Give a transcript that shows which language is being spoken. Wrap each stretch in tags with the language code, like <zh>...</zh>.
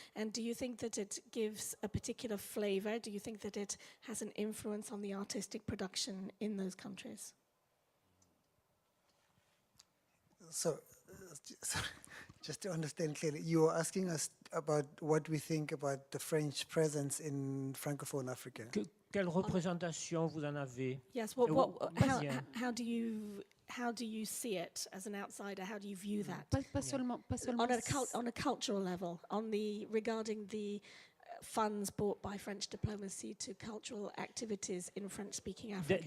<en>And do you think that it gives a particular flavor? Do you think that it has an influence on the artistic production in those countries? so? Just to understand clearly, you are asking us about what we think about the French presence in Francophone Africa.</en> <fr>Quelle représentation vous en avez?</fr> <en>Yes.</en> <fr>Vas-y.</fr> <en>How do you see it as an outsider? How do you view that?</en> <fr>Pas seulement</fr> <en>On a cultural level, regarding the funds bought by French diplomacy to cultural activities in French-speaking Africa.</en>